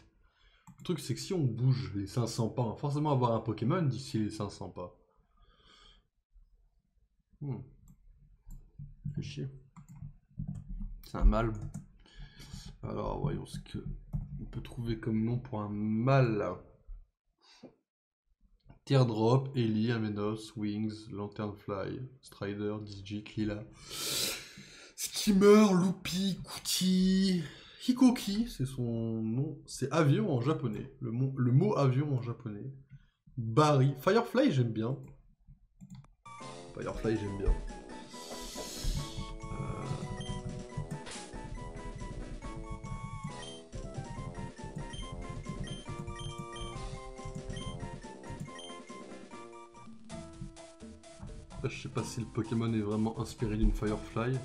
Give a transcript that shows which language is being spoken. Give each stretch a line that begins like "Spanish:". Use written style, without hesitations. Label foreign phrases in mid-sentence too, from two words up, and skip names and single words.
French: Le truc, c'est que si on bouge les 500 pas, on va forcément avoir un Pokémon d'ici les 500 pas. Fait chier. C'est un mâle. Alors, voyons ce que on peut trouver comme nom pour un mâle. Teardrop, Ellie, Amenos, Wings, Lanternfly, Strider, Digit, Lila. Skimmer, Loopy, Kuti, Hikoki, c'est son nom. C'est avion en japonais. Le mot avion en japonais. Barry. Firefly, j'aime bien. Firefly, j'aime bien. Je sais pas si le Pokémon est vraiment inspiré d'une Firefly.